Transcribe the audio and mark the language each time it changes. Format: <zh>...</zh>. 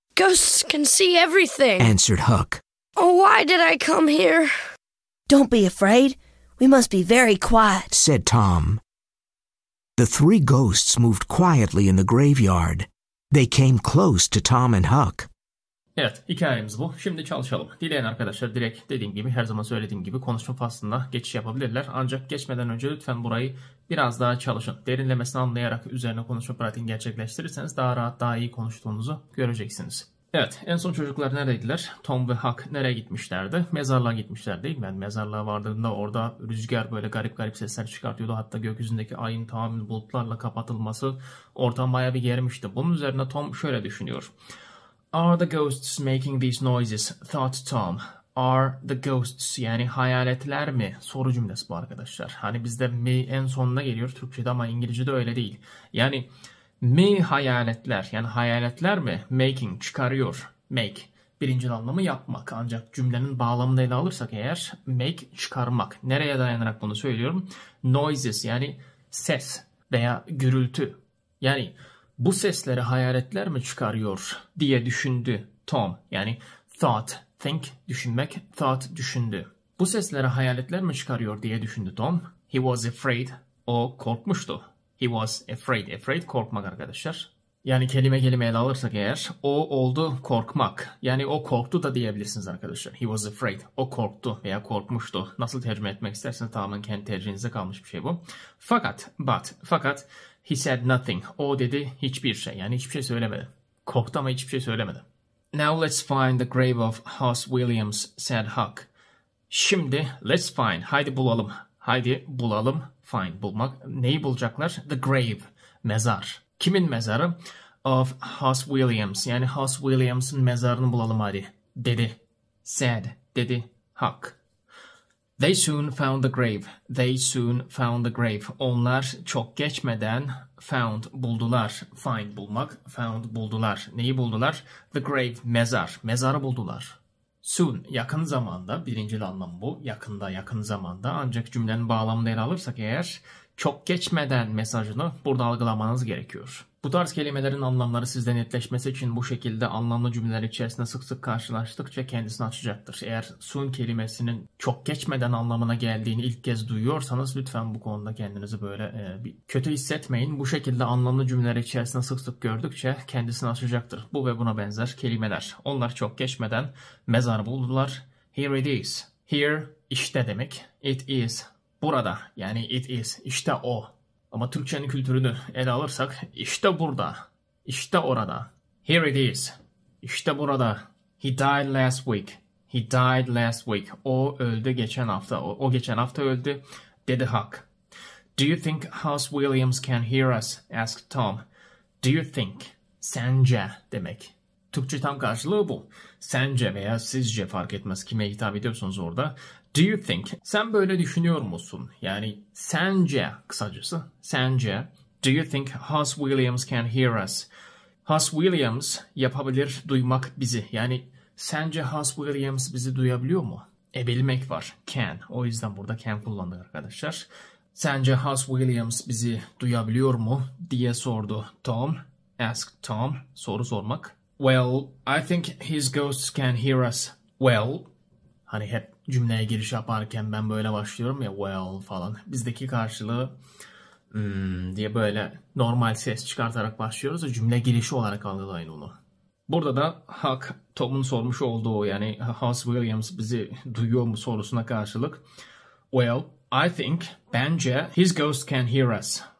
<en>Ghosts can see everything, answered Huck. Oh, why did I come here? Don't be afraid. We must be very quiet, said Tom. The three ghosts moved quietly in the graveyard. They came close to Tom and Huck.</en> <tr>Evet, hikayemiz bu. Şimdi çalışalım. Dileyen arkadaşlar direkt dediğim gibi, her zaman söylediğim gibi konuşma faslına geçiş yapabilirler. Ancak geçmeden önce lütfen burayı biraz daha çalışın. Derinlemesine anlayarak üzerine konuşma pratiğini gerçekleştirirseniz daha rahat, daha iyi konuştuğunuzu göreceksiniz. Evet, en son çocuklar neredeydiler? Tom ve Huck nereye gitmişlerdi? Mezarlığa gitmişler değil mi? Yani mezarlığa vardığında orada rüzgar böyle garip garip sesler çıkartıyordu. Hatta gökyüzündeki ayın tamamen bulutlarla kapatılması ortam bayağı bir germişti. Bunun üzerine Tom şöyle düşünüyor.</tr> <en>Are the ghosts making these noises? Thought Tom. Are the ghosts,</en> <tr>yani hayaletler mi? Soru cümlesi bu arkadaşlar. Hani bizde mi en sonuna geliyor Türkçe'de ama İngilizce'de öyle değil. Yani mi hayaletler, yani hayaletler mi? Making, çıkarıyor. Make, birinci anlamı yapmak. Ancak cümlenin bağlamını ele alırsak eğer, make, çıkarmak. Nereye dayanarak bunu söylüyorum? Noises, yani ses veya gürültü. Yani bu sesleri hayaletler mi çıkarıyor diye düşündü Tom. Yani thought, think, düşünmek, thought, düşündü. Bu sesleri hayaletler mi çıkarıyor diye düşündü Tom.</tr> <en>He was afraid.</en> <tr>O korkmuştu. He was afraid. Afraid, korkmak arkadaşlar. Yani kelime kelime ele alırsak eğer, o oldu korkmak. Yani o korktu da diyebilirsiniz arkadaşlar.</tr> <en>He was afraid.</en> <tr>O korktu veya korkmuştu. Nasıl tercüme etmek isterseniz tamamen kendi tercihinize kalmış bir şey bu. Fakat</tr> <en>he said nothing.</en> <tr>O dedi hiçbir şey. Yani hiçbir şey söylemedi. Korktu ama hiçbir şey söylemedi.</tr> <en>Now let's find the grave of Hoss Williams, said Huck.</en> <tr>Şimdi</tr> <en>let's find.</en> <tr>Haydi bulalım. Haydi bulalım. Find, bulmak. Neyi bulacaklar?</tr> <en>The grave,</en> <tr>mezar. Kimin mezarı? Of Hoss Williams. Yani Hoss Williams'ın mezarını bulalım hadi. Dedi. Said, dedi Huck.</tr> <en>They soon found the grave. They soon found the grave.</en> <tr>Onlar çok geçmeden found, buldular. Find, bulmak. Found, buldular. Neyi buldular?</tr> <en>The grave,</en> <tr>mezar. Mezarı buldular. Soon, yakın zamanda. Birinci anlam bu. Yakında, yakın zamanda. Ancak cümlenin bağlamını ele alırsak eğer, çok geçmeden mesajını burada algılamanız gerekiyor. Bu tarz kelimelerin anlamları sizde netleşmesi için bu şekilde anlamlı cümleler içerisinde sık sık karşılaştıkça kendisini açacaktır. Eğer soon kelimesinin çok geçmeden anlamına geldiğini ilk kez duyuyorsanız lütfen bu konuda kendinizi böyle bir kötü hissetmeyin. Bu şekilde anlamlı cümleler içerisinde sık sık gördükçe kendisini açacaktır. Bu ve buna benzer kelimeler. Onlar çok geçmeden mezarı buldular.</tr> <en>Here it is. Here,</en> <tr>işte demek.</tr> <en>It is, burada.</en> <tr>Yani it is, işte o. Ama Türkçenin kültürünü ele alırsak, işte burada, işte orada.</tr> <en>Here it is,</en> <tr>işte burada.</tr> <en>He died last week. He died last week.</en> <tr>O öldü geçen hafta. O geçen hafta öldü, dedi Huck.</tr> <en>Do you think Hoss Williams can hear us? asked Tom. Do you think?</en> <tr>Sence demek. Türkçe tam karşılığı bu. Sence veya sizce, fark etmez kime hitap ediyorsunuz orada.</tr> <en>Do you think?</en> <tr>Sen böyle düşünüyor musun? Yani sence kısacası. Sence.</tr> <en>Do you think Hoss Williams can hear us?</en> <tr>Hoss Williams yapabilir duymak bizi. Yani sence Hoss Williams bizi duyabiliyor mu? Bilmek var. Can. O yüzden burada can kullandık arkadaşlar. Sence Hoss Williams bizi duyabiliyor mu diye sordu Tom. Asked Tom. Soru sormak.</tr> <en>Well, I think his ghosts can hear us.</en> <tr>Well, hani hep cümleye giriş yaparken ben böyle başlıyorum ya, well falan. Bizdeki karşılığı diye böyle normal ses çıkartarak başlıyoruz. Cümle girişi olarak algılayın onu. Burada da Huck, Tom'un sormuş olduğu, yani Hoss Williams bizi duyuyor mu sorusuna karşılık.</tr> <en>Well, I think,</en> <tr>bence</tr> <en>his ghost can hear us.</en>